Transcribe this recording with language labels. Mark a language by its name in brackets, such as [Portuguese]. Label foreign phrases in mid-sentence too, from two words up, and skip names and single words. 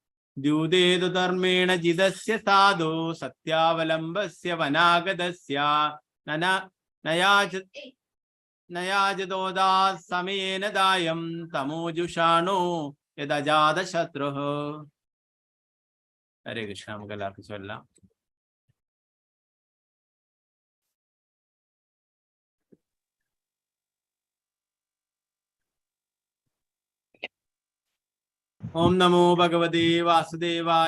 [Sanskrit] द्यूतेतु धर्मेण जिदस्य साधो सत्यावलम्बस्य वनागतस्य नयाजदोदा समयेन दायं तमोजुषाणो यदजातशत्रुः. हरे कृष्ण. [Malayalam] നമുക്കെല്ലാവർക്കും ചൊല്ലാം. [Sanskrit] ഓം നമോ ഭഗവതേ വാസുദേവായ.